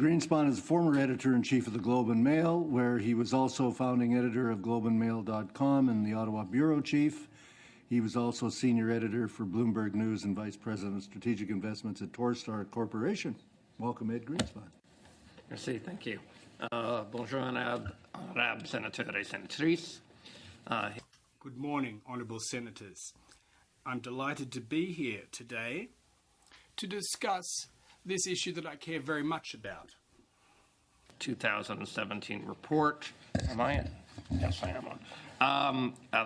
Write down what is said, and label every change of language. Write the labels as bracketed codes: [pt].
[en] Greenspon is former editor-in-chief of the Globe and Mail, where he was also founding editor of globeandmail.com and the Ottawa bureau chief. He was also senior editor for Bloomberg News and vice president of strategic investments at Torstar Corporation. Welcome, Ed Greenspon. [fr] Merci, [en] thank you. [fr] Bonjour, honorable senateurs et sénatrices. [en] Good morning, honourable senators. I'm delighted to be here today to discuss this issue that I care very much about. 2017 report. Am I in? Yes, I am on.